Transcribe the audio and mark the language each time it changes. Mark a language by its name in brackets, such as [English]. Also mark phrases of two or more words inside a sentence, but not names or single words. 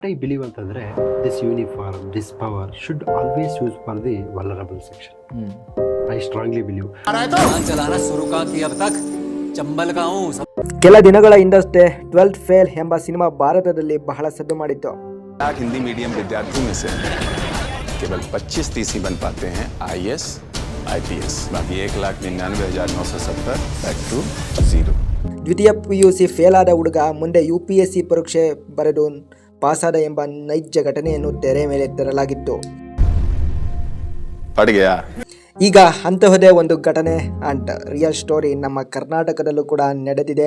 [English] I believe ಅಂತಂದ್ರೆ this uniform, this power should always use for the vulnerable section. I strongly believe. [Hindi] चलाना शुरू का किया अब तक चंबल का हूँ. [Kannada] ಕೆಲ ದಿನಗಳ ಹಿಂದಷ್ಟೇ 12th ಫೇಲ್ ಎಂಬ ಸಿನಿಮಾ ಭಾರತದಲ್ಲಿ ಬಹಳ ಸದ್ದು ಮಾಡಿತ್ತು. [Hindi] लाख हिंदी मीडियम विद्यार्थियों में से केवल 25-30 ही बन पाते हैं IAS, IPS. बाकी 1,99,970 [English] back to zero. [Kannada] ದ್ವಿತೀಯ PUC ಫೇಲ್ ಆದ ಹುಡುಗ ಮುಂದೆ UPSC ಪರೀಕ್ಷೆ ಬರೆದು ಪಾಸಾದ ಎಂಬ ನೈಜ ಘಟನೆಯನ್ನು ತೆರೆ ಮೇಲೆ ತರಲಾಗಿತ್ತು. ಈಗ ಅಂತಹದೇ ಒಂದು ಘಟನೆ [English] and real story [Kannada] ನಮ್ಮ ಕರ್ನಾಟಕದಲ್ಲೂ ಕೂಡ ನಡೆದಿದೆ.